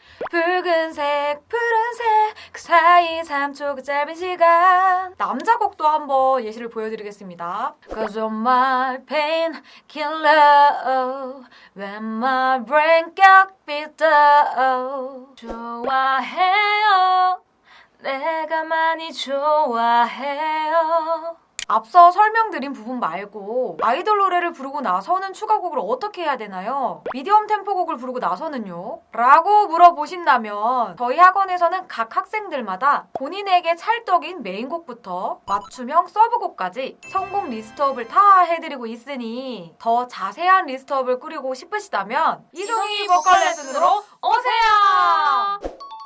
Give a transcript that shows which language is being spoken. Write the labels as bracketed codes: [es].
[ko] 붉은색 푸른색 그 사이 3초 그 짧은 시간. 남자 곡도 한번 예시를 보여드리겠습니다. [en] Cause you're my painkiller When my brain got beat up. [ko] 좋아해요. 내가 많이 좋아해요. 앞서 설명드린 부분 말고 아이돌 노래를 부르고 나서는 추가곡을 어떻게 해야 되나요? 미디엄 템포곡을 부르고 나서는요? 라고 물어보신다면 저희 학원에서는 각 학생들마다 본인에게 찰떡인 메인곡부터 맞춤형 서브곡까지 성공 리스트업을 다 해드리고 있으니 더 자세한 리스트업을 꾸리고 싶으시다면 이송이 보컬 레슨으로 오세요!